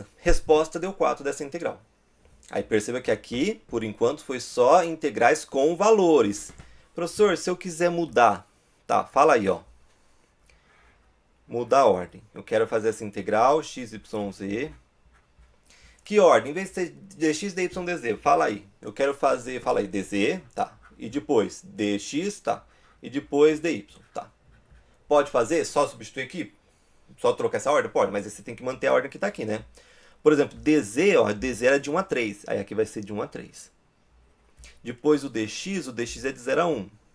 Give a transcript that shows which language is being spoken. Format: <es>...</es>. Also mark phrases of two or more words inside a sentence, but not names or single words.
<pt>Resposta deu 4 dessa integral. Aí perceba que aqui, por enquanto, foi só integrais com valores. Professor, se eu quiser mudar, tá, fala aí, ó. Mudar a ordem. Eu quero fazer essa integral, x, y, z. O Que ordem? Em vez de ser dx, dy, dz, fala aí. Eu quero fazer, fala aí, dz, tá. E depois dx, tá. E depois dy, tá. Pode fazer? Só substituir aqui? Só trocar essa ordem? Pode, mas você tem que manter a ordem que tá aqui, né? Por exemplo, dz, ó, dz era de 1 a 3. Aí aqui vai ser de 1 a 3. Depois o dx é de 0 a 1.</pt>